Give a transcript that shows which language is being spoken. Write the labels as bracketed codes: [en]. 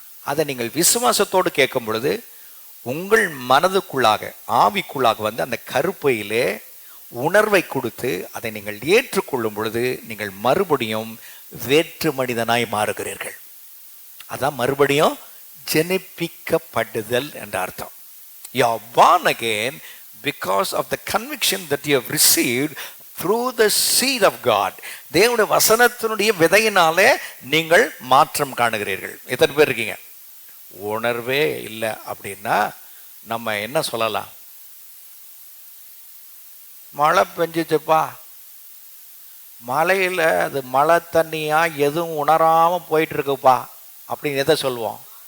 [ta] அதை நீங்கள் விசுவாசத்தோடு கேட்கும் பொழுது உங்கள் மனதுக்குள்ளாக ஆவிக்குள்ளாக வந்து அந்த கருப்பையிலே உணர்வை கொடுத்து அதை நீங்கள் ஏற்றுக்கொள்ளும் பொழுது நீங்கள் மறுபடியும் வேற்று மனிதனாய் மாறுகிறீர்கள். அதான் மறுபடியும் ஜெனிப்பிக்கப்படுதல் என்ற அர்த்தம். [en] You are born again because of the conviction that you have received through the seed of God. [ta] தேவனுடைய வசனத்தினுடைய விதையினாலே நீங்கள் மாற்றம் காணுகிறீர்கள். எத்தனை பேர் இருக்கீங்க? உணர்வே இல்லை அப்படின்னா நம்ம என்ன சொல்லலாம்? மழை பெஞ்சிச்சுப்பா, மழையில் அது மழை தண்ணியா எதுவும் உணராமல் போயிட்டு இருக்குப்பா அப்படின்னு எதை சொல்லுவோம்?